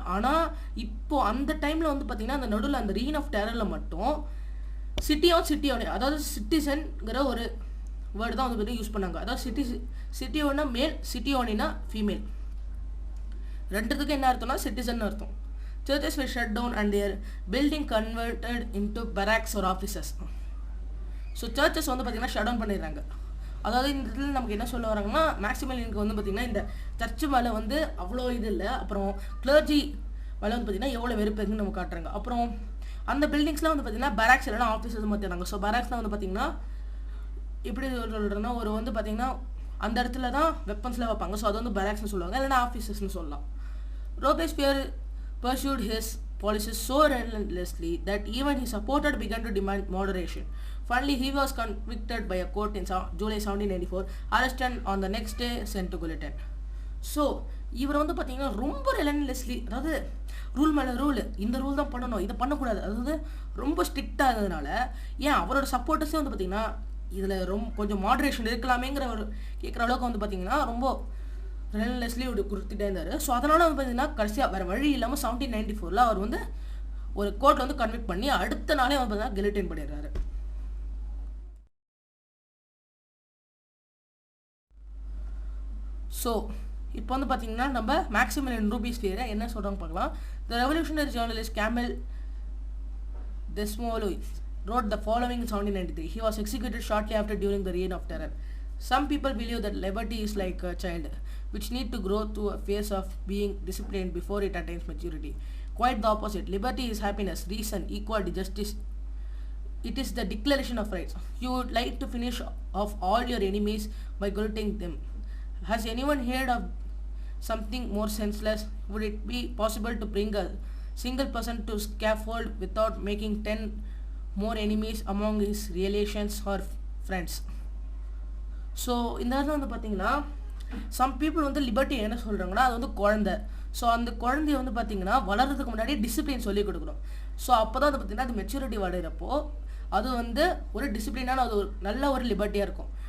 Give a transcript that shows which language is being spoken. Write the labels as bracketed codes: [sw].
[ta] ஆனால் இப்போது அந்த டைமில் வந்து பார்த்திங்கன்னா அந்த நடுவில் அந்த ரீன் ஆஃப் டெரரில் மட்டும் சிட்டியோனே, அதாவது சிட்டிசன்கிற ஒரு வேர்டு தான் வந்து பார்த்தீங்கன்னா யூஸ் பண்ணாங்க. அதாவது சிட்டியோனா மேல், சிட்டியோனினா ஃபீமேல். ரெண்டுத்துக்கும் என்ன அர்த்தம்னா சிட்டிசன் அர்த்தம். [en] Churches were shut down and their building converted into barracks or offices. [ta] So churches வந்து பார்த்திங்கன்னா ஷட் டவுன் பண்ணிடுறாங்க. அதாவது இந்த இதில் நமக்கு என்ன சொல்ல வராங்கன்னா மேக்ஸிமலினுக்கு வந்து பார்த்திங்கன்னா இந்த சர்ச்சு மேலே வந்து அவ்வளோ இது இல்லை, அப்புறம் கிளர்ஜி மேலே வந்து பார்த்திங்கன்னா எவ்வளோ வெறுப்பு இருக்குன்னு நம்ம காட்டுறாங்க. அப்புறம் அந்த பில்டிங்ஸ்லாம் வந்து பார்த்திங்கன்னா பேராக்ஸ் இல்லைனா ஆஃபீஸஸ் மாற்றிடுறாங்க. ஸோ பேராக்ஸ்லாம் வந்து பார்த்திங்கன்னா எப்படி சொல்கிறேன்னா ஒரு வந்து பார்த்திங்கன்னா அந்த இடத்துல தான் வெப்பன்ஸ்லாம் வைப்பாங்க. ஸோ அது வந்து பேராக்ஸ்னு சொல்லுவாங்க, இல்லைனா ஆஃபீஸஸ்னு சொல்லலாம். [en] Robespierre pursued his policies so relentlessly that even his supporters began to demand moderation. Finally, he was convicted by a court in July 1794, arrested on the next day, sent to guillotine. [ta] So இவர் வந்து பார்த்தீங்கன்னா ரொம்ப ரெலன்லெஸ்லி, அதாவது rule மேலே rule, இந்த rule தான் பண்ணணும், இதை பண்ணக்கூடாது, அதாவது ரொம்ப ஸ்ட்ரிக்டாக இருந்ததுனால ஏன் அவரோட சப்போர்ட்டர்ஸே வந்து பார்த்தீங்கன்னா இதில் ரொம்ப கொஞ்சம் மாடரேஷன் இருக்கலாமேங்கிற ஒரு கேட்குற அளவுக்கு வந்து பார்த்தீங்கன்னா ரொம்ப ரெலன்லெஸ்லி கொடுத்துட்டே இருந்தார். ஸோ அதனால் வந்து பார்த்தீங்கன்னா கடைசியாக வேறு வழி இல்லாமல் 1794 அவர் வந்து ஒரு கோர்ட்டில் வந்து கன்விக்ட் பண்ணி அடுத்த நாளே வந்து பார்த்தீங்கன்னா கில்லட்டின் பண்ணிடுறாரு. ஸோ இப்போ வந்து பார்த்தீங்கன்னா நம்ம மேக்ஸிமிலியன் ரூபிஸ்பியரை என்ன சொல்கிறாங்க பார்க்கலாம். [en] The revolutionary journalist Camille Desmoulins wrote the following in 1793. He was executed shortly after during the reign of terror. Some people believe that liberty is like a child, which need to grow to a phase of being disciplined before it attains maturity. Quite the opposite. Liberty is happiness, reason, equality, justice. It is the declaration of rights. You would like to finish off all your enemies by guillotining them. Has anyone heard of something more senseless? Would it be possible to bring a single person to scaffold without making 10 more enemies among his relations or friends? [ta] So இந்த இடத்துல வந்து பார்த்தீங்கன்னா some people வந்து liberty என்ன சொல்கிறாங்கன்னா அது வந்து குழந்தை. ஸோ அந்த குழந்தைய வந்து பார்த்தீங்கன்னா வளர்கிறதுக்கு முன்னாடி டிசிப்ளின் சொல்லிக் கொடுக்கணும். ஸோ அப்போ தான் அது பார்த்தீங்கன்னா அது மெச்சூரிட்டி வளர்கிறப்போ அது வந்து ஒரு டிசிப்ளினான அது ஒரு நல்ல ஒரு லிபர்ட்டியாக இருக்கும்.